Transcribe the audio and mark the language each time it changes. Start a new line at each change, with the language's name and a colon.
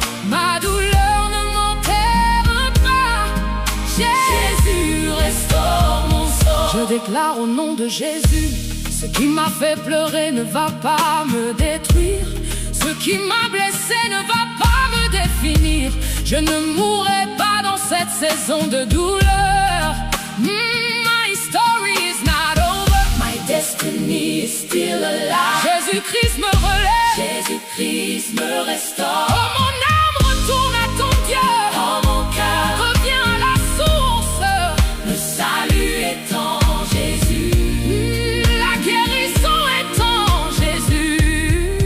French: Ma douleur ne m'enterre pas, Jésus restaure mon sort. Je déclare au nom de Jésus: ce qui m'a fait pleurer ne va pas me détruire. Ce qui m'a blessé ne va pas me définir. Je ne mourrai pas dans cette saison de douleur.
English: My story is not over. My destiny is still alive.
French: Jésus-Christ me relève, Jésus-Christ me restaure. Oh, mon âme retourne à ton Dieu. Oh, mon cœur revient à la source. Le salut est en Jésus. La guérison est en Jésus.